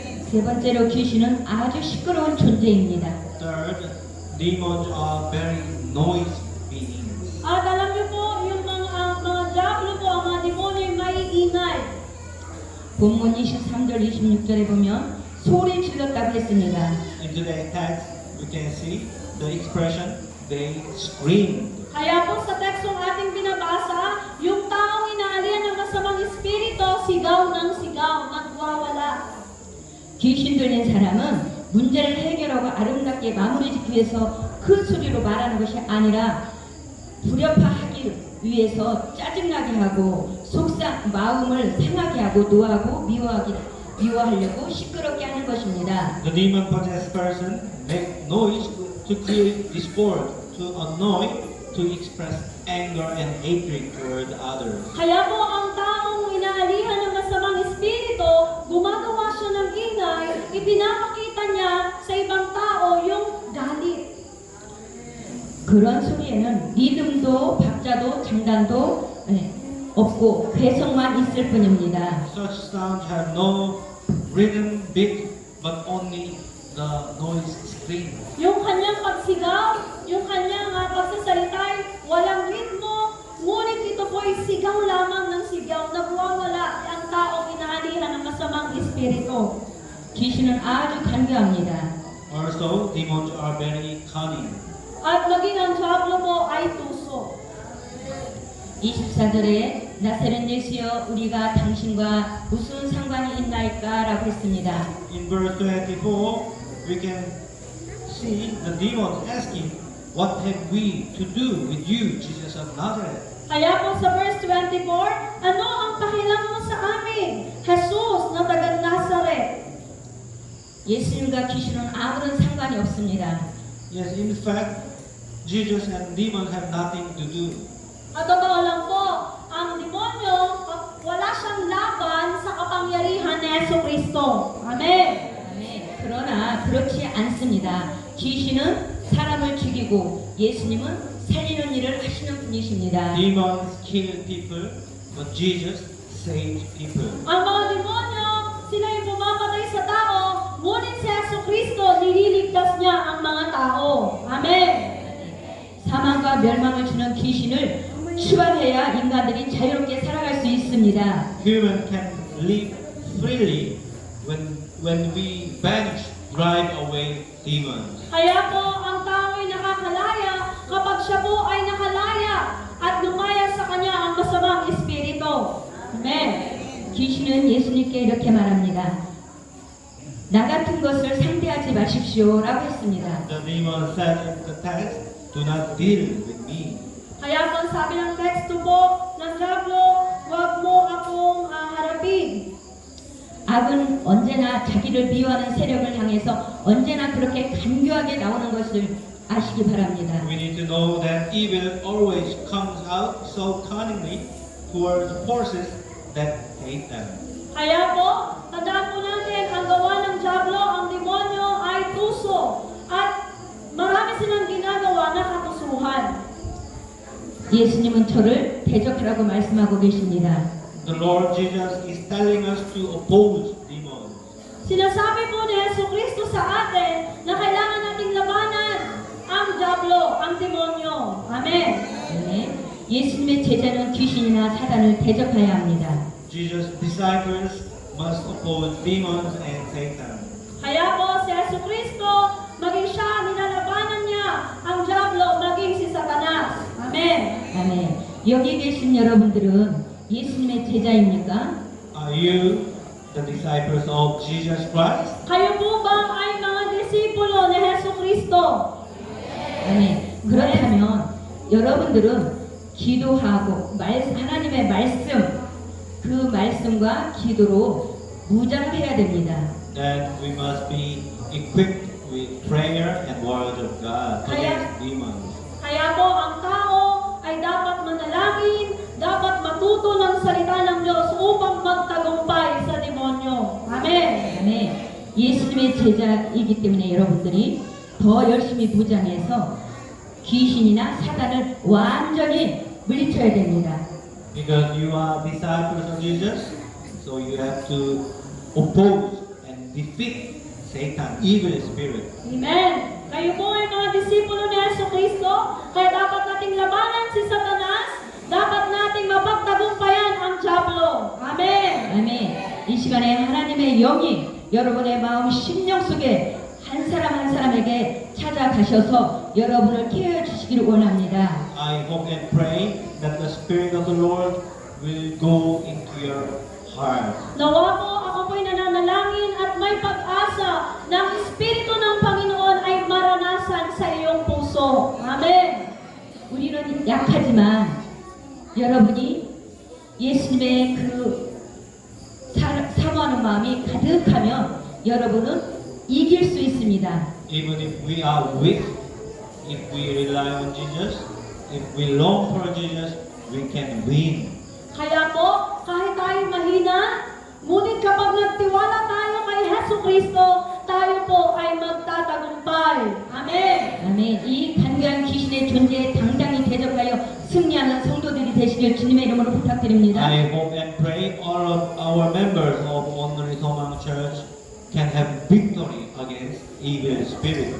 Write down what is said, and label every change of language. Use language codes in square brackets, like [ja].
[ko] 세 번째로 귀신은 아주 시끄러운 존재입니다. [en] Third, demons are very noisy beings. [tl] At alam niyo po, yung mga diablo po, ang mga demonyo ay maiingay. [ko] 본문 23절 26절에 보면 소리 질렀다고 했습니다. [en] In today's text, we can see the expression, they screamed. [tl] Kaya po sa tekstong ating binabasa, yung taong inaalihan ng masamang espiritu, sigaw ng sigaw, nagwawala. [ko] 귀신 들린 사람은 문제를 해결하고 아름답게 마무리 짓기 위해서 큰 소리로 말하는 것이 아니라 불협화하기 위해서 짜증나게 하고 마음을 상하게 하고 노하고 미워하려고 시끄럽게 하는 것입니다. [en] The demon-possessed person make noise to create discord, to annoy, to express anger and hatred toward others. [tl] Kaya po ang taong inaalihan ng masamang espiritu, gumagawa siya ng ingay, ipinapakita niya sa ibang tao yung galit. [ko] 그런 소리에는 리듬도 박자도 장단도 없고 괴성만 있을 뿐입니다. [en] Such sounds have no rhythm, beat, but only the noise scream. [tl] Yung kanyang pagsigaw, yung kanyang pagsasalita ay walang ritmo, ngunit ito po ay sigaw lamang ng sigaw, nagwawala ang taong inaalihan ng masamang espiritu. [ko] 귀신은 아주 간교합니다. [en] Also, demons are very cunning. [tl] At maging ang diablo po ay tuso. [ko] 24절에 나세렛 예수여 우리가 당신과 무슨 상관이 있나이까 라고 했습니다. [en] In verse 24, we can see the demons asking, what have we to do with you, Jesus of Nazareth? [tl] Kaya po sa verse 24, ano ang pakialam mo sa amin, Jesus na taga Nazaret? [ko] 예수님과 귀신은 아무런 상관이 없습니다. [en] Yes, in fact, Jesus and demons have nothing to do. [tl] At totoo lang po, ang demonyo, wala siyang laban sa kapangyarihan ni Yesu Kristo. Amen. [ko] 네, 그러나 그렇지 않습니다. 귀신은 사람을 죽이고 예수님은 살리는 일을 하시는 분이십니다. [en] Demons kill people, but Jesus saves people. [tl] Ang mga demonyo, sila yung pumamatay sa tao, ngunit si Yesu Kristo, nililigtas niya ang mga tao. Amen. [ko] 사망과 멸망을 주는 귀신을 추방해야 인간들이 자유롭게 살아갈 수 있습니다. [en] Human can live freely when we banish, drive away demons. [tl] Kaya po, ang tao ay nakakalaya kapag siya po ay nakalaya at lumaya sa kanya ang masamang espiritu. Amen. [ko] 귀신은 예수님께 이렇게 말합니다. 나 같은 것을 상대하지 마십시오라고 했습니다. [en] The demon said in the text, do not deal with me. [tl] Kaya po sabi ng teksto po ng diablo, huwag mo akong harapin. [ko] 악은 언제나 자기를 미워하는 세력을 향해서 언제나 그렇게 간교하게 나오는 것을 아시기 바랍니다. [en] We need to know that evil always comes out so cunningly towards forces that hate them. [tl] Kaya po, tandaan po natin, ang gawa ng diablo, ang demonyo ay tuso. At marami silang ginagawa na katusuhan. [ko] 예수님은 저를 대적하라고 말씀하고 계십니다. [en] The Lord Jesus is telling us to oppose demons. [tl] Sinasabi po ni Yesu Kristo sa atin na kailangan nating labanan ang diablo, ang demonyo. Amen. [ko] 네, 예수님의 제자는 귀신이나 사단을 대적해야 합니다. [en] Jesus' disciples must oppose demons and Satan. [tl] Kaya po si Yesu Kristo, maging siya, nilalabanan niya ang diablo, maging si Satanas. Amen. [ko] 아멘. 여기 계신 여러분들은 예수님의 제자입니까? [en] Are you the disciples of Jesus Christ? [tl] Kayo po ba ay mga disipulo ni Yesu Kristo? [ko] 아멘. 그렇다면 여러분들은 기도하고 하나님의 말씀, 그 말씀과 기도로 무장해야 됩니다. [en] Then we must be equipped with prayer and word of God against demons. [tl] Kaya po ang tao ay dapat manalangin, dapat matuto ng salita ng Diyos upang magtagumpay sa demonyo. Amen. [ko] 아멘. 예수님의 제자이기 때문에 여러분들이 더 열심히 무장해서 귀신이나 사단을 완전히 물리쳐야 됩니다. [en] Because you are disciples of Jesus, so you have to oppose and defeat Satan, evil spirit. Amen. [tl] Kayo po ay mga disipulo ni Jesucristo, kaya dapat nating labanan si Satanas, dapat nating mapagtagumpayan ang diablo. Amen. [ko] 아멘. 이 시간에 하나님의 영이 여러분의 마음 심령 속에 한 사람 한 사람에게 찾아가셔서 여러분을 깨워 주시기를 원합니다. [en] I hope and pray that the Spirit of the Lord will go into your heart. [tl] Nawa po, ako po'y nananalangin at may pag-asa na ang Espiritu ng Panginoon ay maranasan sa iyong puso. Amen. [ko] 우리는 약하지만 여러분이 예수님의 그 사모하는 마음이 가득하면 여러분은 이길 수 있습니다. [en] Even if we are weak, if we rely on Jesus, if we long for Jesus, we can win. [tl] Kaya po, kahit tayo mahina, ngunit kapag nagtiwala tayo kay Hesu Kristo, tayo po ay magtatagumpay. Amen. [ko] 아멘. 이 간교한 귀신의 존재에 당당히 대적하여 승리하는 성도들이 되시길 주님의 이름으로 부탁드립니다. [en] I hope and pray all of our members of Onuri Somang Church can have victory against evil spirit.